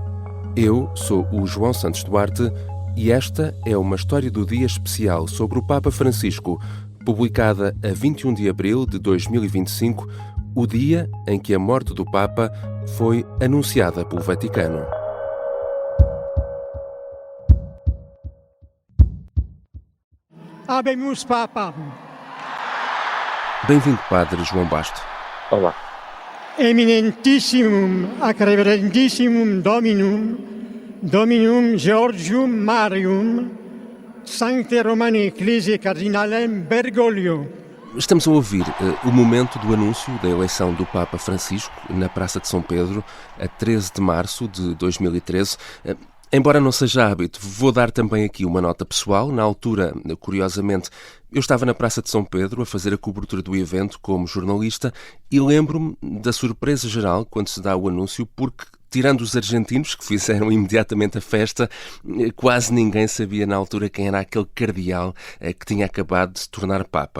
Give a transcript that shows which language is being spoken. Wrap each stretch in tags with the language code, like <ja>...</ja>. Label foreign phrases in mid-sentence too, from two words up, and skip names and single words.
<pt>Eu sou o João Santos Duarte e esta é uma história do dia especial sobre o Papa Francisco, publicada a 21 de abril de 2025, o dia em que a morte do Papa foi anunciada pelo Vaticano.</pt> <la>Habemus Papa.</la> <pt>Bem-vindo, Padre João Basto. Olá.</pt> <la>Eminentissimum ac reverentissimum Dominum Georgium Marium, Sancte Romani Ecclesiae Cardinalem Bergoglio.</la> <pt>Estamos a ouvir o momento do anúncio da eleição do Papa Francisco na Praça de São Pedro, a 13 de março de 2013. Embora não seja hábito, vou dar também aqui uma nota pessoal. Na altura, curiosamente, eu estava na Praça de São Pedro a fazer a cobertura do evento como jornalista e lembro-me da surpresa geral quando se dá o anúncio, porque, tirando os argentinos, que fizeram imediatamente a festa, quase ninguém sabia na altura quem era aquele cardeal que tinha acabado de se tornar Papa.</pt>